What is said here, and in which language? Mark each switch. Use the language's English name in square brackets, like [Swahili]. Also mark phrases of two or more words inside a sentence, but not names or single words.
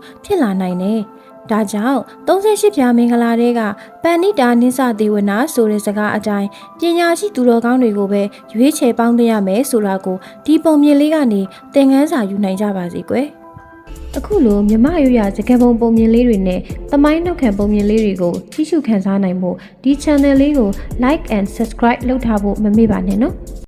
[Burmese] ဖြစ်လာနိုင်တယ်။ဒါကြောင့်38ဖြာမင်္ဂလာတဲကပဏိတာနိစ္စသေဝနာဆိုတဲ့စကားအတိုင်းပညာရှိသူတော်ကောင်းတွေကိုပဲရွေးချယ်ပေါင်းသင်းရမယ်ဆိုတာကိုဒီပုံမြင်လေးကနေသင်ခန်းစာယူနိုင်ကြပါစေကွယ်အခုလိုမြမရွရစကားပုံပုံမြင်လေးတွေနဲ့သမိုင်းနောက်ခံပုံမြင်လေးတွေကိုကြည့်ရှုခန်းစားနိုင်ဖို့ဒီ channel လေးကို [English] like and subscribe [Burmese] လုပ်ထားဖို့မမေ့ပါနဲ့နော်